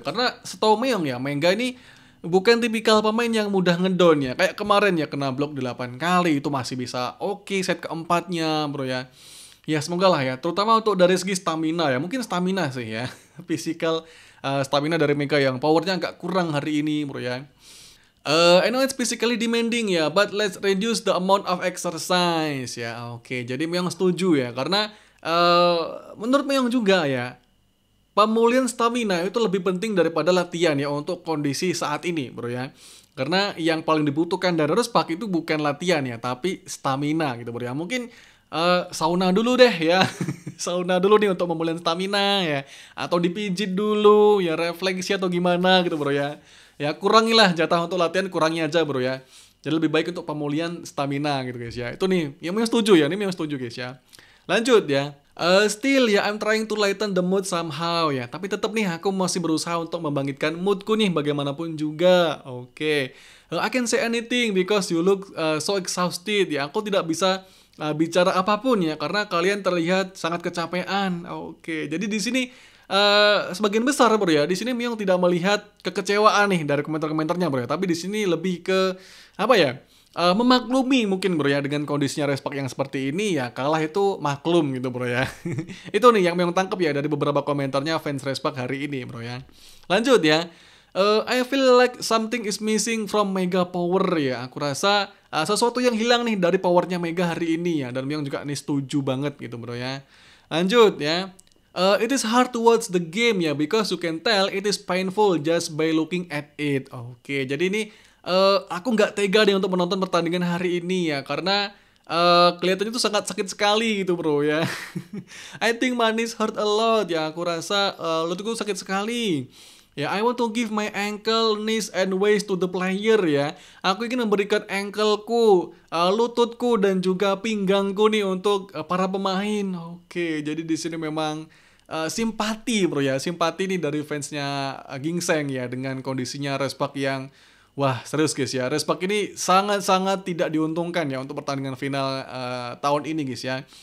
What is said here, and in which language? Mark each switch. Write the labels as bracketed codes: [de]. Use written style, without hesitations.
[id] Karena setahu Myeong ya, Mega ini bukan tipikal pemain yang mudah ngedown ya. Kayak kemarin ya kena block 8 kali itu masih bisa oke set keempatnya bro ya. Ya semoga lah ya, terutama untuk dari segi stamina ya, mungkin stamina sih ya. Physical stamina dari Mega yang powernya agak kurang hari ini bro ya. [en] I know it's physically demanding ya, but let's reduce the amount of exercise ya. [id] Oke, jadi Meong setuju ya, karena menurut Meong juga ya, pemulihan stamina itu lebih penting daripada latihan ya untuk kondisi saat ini, bro ya. Karena yang paling dibutuhkan dari Ruspak itu bukan latihan ya, tapi stamina gitu, bro ya. Mungkin sauna dulu deh ya. Sauna dulu nih untuk pemulihan stamina ya, atau dipijit dulu ya, refleksi atau gimana gitu, bro ya. Ya kurangilah jatah untuk latihan, kurangi aja, bro ya. Jadi lebih baik untuk pemulihan stamina gitu guys ya. Itu nih yang setuju ya, ini yang setuju guys ya. Lanjut ya. Still ya, [en] I'm trying to lighten the mood somehow [id] ya. Tapi tetap nih aku masih berusaha untuk membangkitkan moodku nih bagaimanapun juga. Oke. [en] I can say anything because you look so exhausted ya. [id] Aku tidak bisa bicara apapun ya karena kalian terlihat sangat kecapean. Oke. Jadi di sini sebagian besar, bro ya. Di sini Myung tidak melihat kekecewaan nih dari komentar-komentarnya, bro ya. Tapi di sini lebih ke apa ya? Memaklumi mungkin, bro ya, dengan kondisinya Respak yang seperti ini ya, kalah itu maklum gitu, bro ya. Itu nih yang Myung tangkap ya dari beberapa komentarnya fans Respak hari ini, bro ya. Lanjut ya. [en] I feel like something is missing from Mega Power ya. [id] Aku rasa sesuatu yang hilang nih dari powernya Mega hari ini ya. Dan Myung juga nih setuju banget gitu, bro ya. Lanjut ya. [en] It is hard to watch the game ya, because you can tell it is painful just by looking at it. [id] Oke, jadi ini aku nggak tega deh untuk menonton pertandingan hari ini ya, karena kelihatannya tuh sangat sakit sekali gitu, bro ya. [en] I think my knees hurt a lot ya, [id] aku rasa lututku sakit sekali. [en] Ya, I want to give my ankle, knees, and waist to the player ya. [id] Aku ingin memberikan ankleku, lututku, dan juga pinggangku nih untuk para pemain. Oke, jadi di sini memang simpati, bro ya. Simpati nih dari fansnya Gingseng ya dengan kondisinya Respak yang wah, serius guys ya. Respak ini sangat-sangat tidak diuntungkan ya untuk pertandingan final tahun ini guys ya.